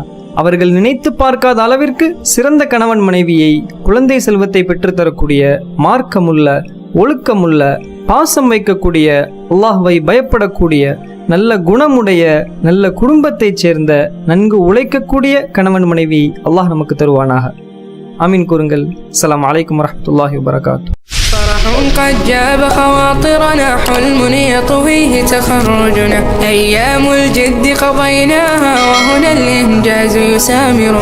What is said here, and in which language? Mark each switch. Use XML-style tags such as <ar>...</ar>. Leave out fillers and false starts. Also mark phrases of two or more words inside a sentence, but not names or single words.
<ta>அவர்கள் நினைத்து பார்க்காத அளவிற்கு சிறந்த கணவன் மனைவியை, குழந்தை செல்வத்தை பெற்றுத்தரக்கூடிய, மார்க்கமுள்ள, ஒழுக்கமுள்ள, பாசம் வைக்கக்கூடிய, அல்லாஹ்வை பயப்படக்கூடிய, நல்ல குணமுடைய, நல்ல குடும்பத்தைச் சேர்ந்த, நன்கு உழைக்கக்கூடிய கணவன் மனைவி அல்லாஹ் நமக்கு தருவானாக. ஆமீன் கூறுங்கள்.</ta> <ar>السلام عليكم ورحمة الله وبركاته. فرح قد جاب خواطرنا، حلم يطويه تخرجنا، أيام الجد قضيناها وهنا الإنجاز يسامر.</ar>